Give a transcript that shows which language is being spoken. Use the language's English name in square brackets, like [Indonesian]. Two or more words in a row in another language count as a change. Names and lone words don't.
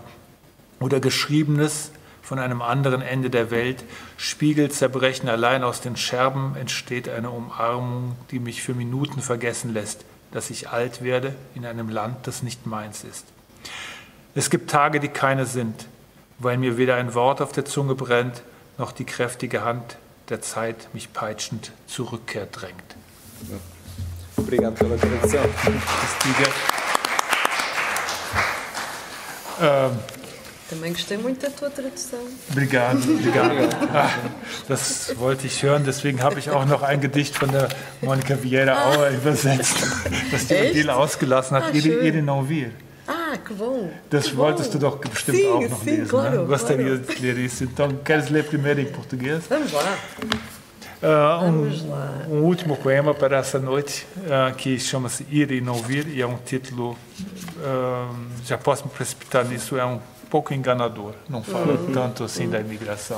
[German] Oder Geschriebenes von einem anderen Ende der Welt, Spiegel zerbrechen allein aus den Scherben, entsteht eine Umarmung, die mich für Minuten vergessen lässt, dass ich alt werde in einem Land, das nicht meins ist. Es gibt Tage, die keine sind, weil mir weder ein Wort auf der Zunge brennt, noch die kräftige Hand der Zeit mich peitschend zur Rückkehr drängt. [Portuguese] Obrigado pela tradução. Também gostei muito da tua tradução. Obrigado. [German] Das wollte ich hören, deswegen habe ich auch noch ein Gedicht von der Monica Vieira Auer übersetzt, das die Odile ausgelassen hat, [Portuguese] Ele não vir. Ah, que bom! [German] Das wolltest du doch bestimmt auch noch lesen, [Portuguese] claro, né? Gostaria de ler isso. Então, queres ler primeiro em português? Vamos lá. Um último poema para essa noite, que chama-se Ir e Não Vir, e é um título, já posso me precipitar nisso, é um pouco enganador, não fala tanto assim da imigração.